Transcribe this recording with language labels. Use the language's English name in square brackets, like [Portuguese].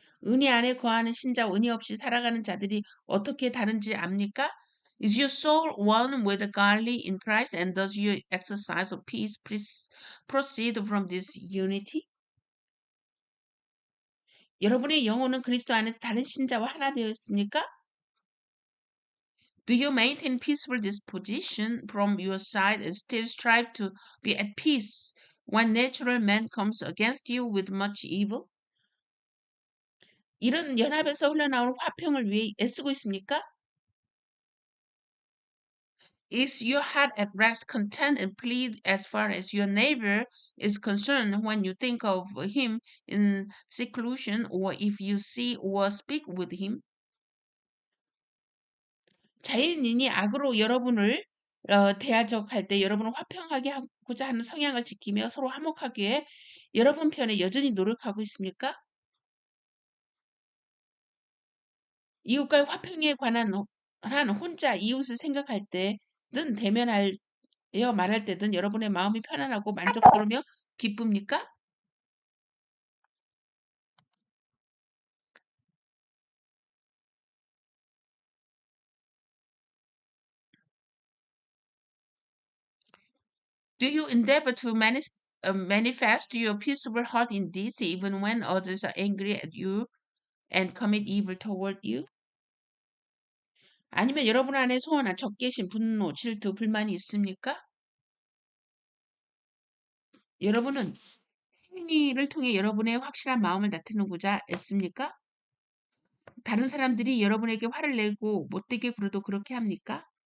[Korean] 은혜 안에 거하는 신자와 은혜 없이 살아가는 자들이 어떻게 다른지 압니까? [English] Is your soul one with the godly in Christ, and does your exercise of peace proceed from this unity? [Korean] 여러분의 영혼은 그리스도 안에서 다른 신자와 하나 되었습니까? [English] Do you maintain peaceful disposition from your side and still strive to be at peace when natural man comes against you with much evil? [Korean] 이런 연합에서 흘러나오는 화평을 위해 애쓰고 있습니까? [English] Is your heart at rest, content, and pleased as far as your neighbor is concerned when you think of him in seclusion, or if you see or speak with him? [Korean] 자연인이 악으로 여러분을 대적할 때 여러분을 화평하게 하고자 하는 성향을 지키며 서로 화목하기 위해 여러분 편에 여전히 노력하고 있습니까? 이웃과의 화평에 관한 한 혼자 이웃을 생각할 때든 대면하여 말할 때든 여러분의 마음이 편안하고 만족스러우며 기쁩니까? [English] Do you endeavor to manifest your peaceable heart in deeds even when others are angry at you and commit evil toward you? [Korean] 아니면 여러분 안에 소원한 적개심, 분노, 질투, 불만이 있습니까? 여러분은 행위를 통해 여러분의 확실한 마음을 나타내고자 애씁니까? 다른 사람들이 여러분에게 화를 내고 못되게 굴어도 그렇게 합니까?